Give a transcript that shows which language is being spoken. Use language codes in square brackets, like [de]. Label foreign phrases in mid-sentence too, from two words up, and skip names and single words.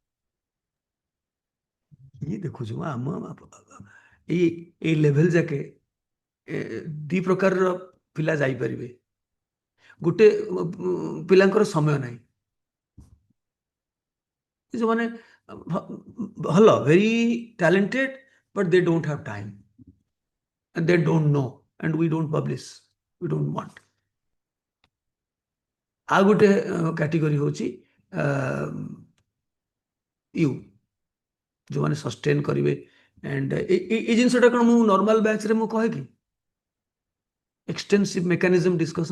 [or] ଇଏ ଦେଖୁଛୁ ଆମ ଏଇ ଏଇ ଲେଭେଲ ଯାକେ ଦି ପ୍ରକାରର ପିଲା ଯାଇପାରିବେ ଗୋଟେ ପିଲାଙ୍କର ସମୟ ନାହିଁ ଯୋଉମାନେ ଭଲ [en] very talented but they don't have time and they don't know and we don't publish we don't want [or] ଆଉ ଗୋଟେ କ୍ୟାଟେଗୋରୀ ହଉଛି ୟୁ ଯୋଉମାନେ ସଷ୍ଟେନ୍ କରିବେ ଆଣ୍ଡ ଏଇ ଜିନିଷଟା କ'ଣ ମୁଁ [en] normal batchରେ [or] ମୁଁ କହେ କି [en] extensive mechanism discussion